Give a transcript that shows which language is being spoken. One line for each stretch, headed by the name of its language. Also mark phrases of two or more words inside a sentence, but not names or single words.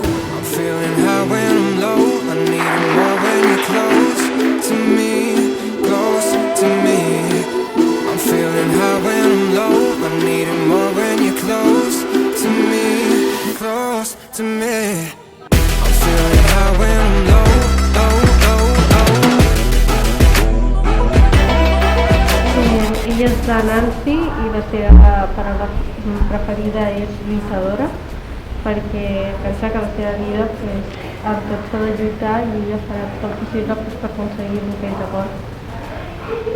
English: I'm feeling high when I'm low. I need it more when you're close to me, close to me. I'm feeling high when I'm low. I need it more when you're close to me, close to me. I'm feeling high when I'm low, low, low, low.
Catalan: Ella és la Nancy i la seva paraula preferida és lluitadora, perquè pensa que la seva vida amb tot s'ha de lluitar i ella farà tot el possible per aconseguir el que és d'acord.